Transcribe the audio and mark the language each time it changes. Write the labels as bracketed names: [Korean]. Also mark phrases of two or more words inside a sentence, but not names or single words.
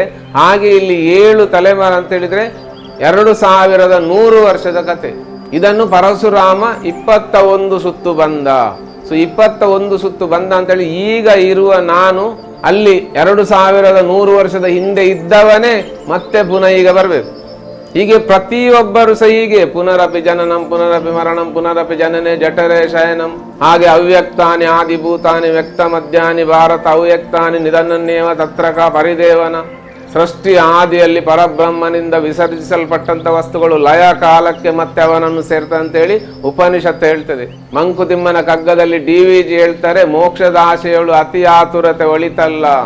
[Kannada] ಹಾಗೆ ಇಲ್ಲಿ 7 ತಲೆಮಾರು ಅಂತ ಹೇಳಿದ್ರೆ 2100 ವರ್ಷದ ಕತೆ. ಇದನ್ನು ಪರಶುರಾಮ 21 ಸುತ್ತು ಬಂದ. ಸೊ 21 ಸುತ್ತು ಬಂದ ಅಂತೇಳಿ ಈಗ ಇರುವ ನಾನು ಅಲ್ಲಿ 2100 ವರ್ಷದ ಹಿಂದೆ ಇದ್ದವನೇ ಮತ್ತೆ ಪುನಃ ಈಗ ಬರಬೇಕು. ಹೀಗೆ ಪ್ರತಿಯೊಬ್ಬರು ಸಹ ಹೀಗೆ [Sanskrit] ಪುನರಪಿ ಜನನಂ ಪುನರಪಿ ಮರಣಂ ಪುನರಪಿ ಜನನೇ ಜಠರೇ ಶಯನಂ. ಹಾಗೆ ಅವ್ಯಕ್ತಾನಿ ಆದಿಭೂತಾನಿ ವ್ಯಕ್ತ ಮಧ್ಯಾನಿ ಭಾರತ ಅವ್ಯಕ್ತಾನಿ ನಿಧನನ್ನೇವ ತತ್ರಕ ಪರಿದೇವನ. [Kannada] ಸೃಷ್ಟಿ ಆದಿಯಲ್ಲಿ ಪರಬ್ರಹ್ಮನಿಂದ ವಿಸರ್ಜಿಸಲ್ಪಟ್ಟಂತ ವಸ್ತುಗಳು ಲಯ ಕಾಲಕ್ಕೆ ಮತ್ತೆ ಅವನನ್ನು ಸೇರ್ತ ಅಂತೇಳಿ ಉಪನಿಷತ್ತು ಹೇಳ್ತದೆ. ಮಂಕುತಿಮ್ಮನ ಕಗ್ಗದಲ್ಲಿ DVG ಹೇಳ್ತಾರೆ, ಮೋಕ್ಷದ ಆಶೆಗಳು ಅತಿ ಆತುರತೆ ಒಳಿತಲ್ಲ.